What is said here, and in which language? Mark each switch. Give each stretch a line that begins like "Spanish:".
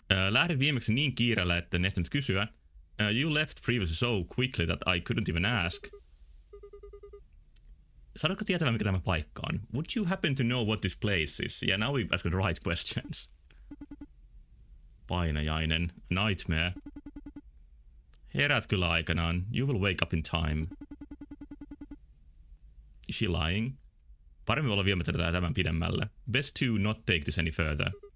Finnish: Lähdin viimeksi niin kiireellä, että en ehtinyt kysyä.
English: You left previously so quickly that I couldn't even ask.
Finnish: Saatko tietää, mikä tämä paikka on?
English: Would you happen to know what this place is? Yeah, now we've asked the right questions.
Finnish: Painajainen.
English: Nightmare.
Finnish: Herät kyllä aikanaan.
English: You will wake up in time. Is she lying?
Finnish: Paremmin olla viemättä tätä tämän pidemmälle.
English: Best to not take this any further.